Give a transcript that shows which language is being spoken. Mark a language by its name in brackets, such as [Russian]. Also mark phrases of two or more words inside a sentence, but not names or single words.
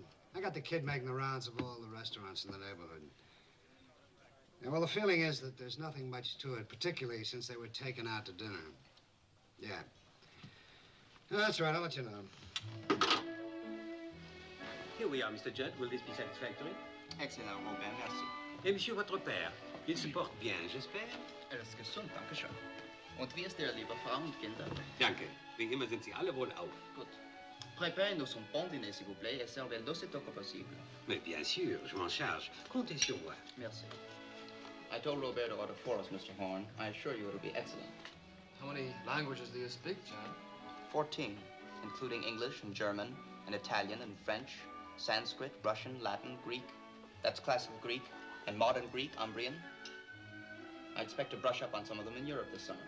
[English] I got the kid making the rounds of all the restaurants in the neighborhood. Yeah, well, the feeling is that there's nothing much to it, particularly since they were taken out to dinner. Yeah. No, that's right, I'll let you know. Here we are, Mr. Judd. Will this be satisfactory? Excellent, [French] Robin, merci. Et monsieur, votre père, il se porte bien, j'espère? [German] Er ist gesund, danke schön. Und wie ist Ihre liebe Frau und Kinder? Danke. Wie immer sind Sie alle wohlauf. Gut. [French] Préparez-nous un bon dîner, s'il vous plaît, et servez-le d'aussitôt que possible. Mais bien sûr, je m'en charge. Comptez sur moi. Merci. [English] I told Robert to order for us, Mr. Horn. I assure you it'll be excellent. How many languages do you speak, John? 14, including English and German and Italian and French, Sanskrit, Russian, Latin, Greek. That's classical Greek and modern Greek, Umbrian. I expect to brush up on some of them in Europe this summer.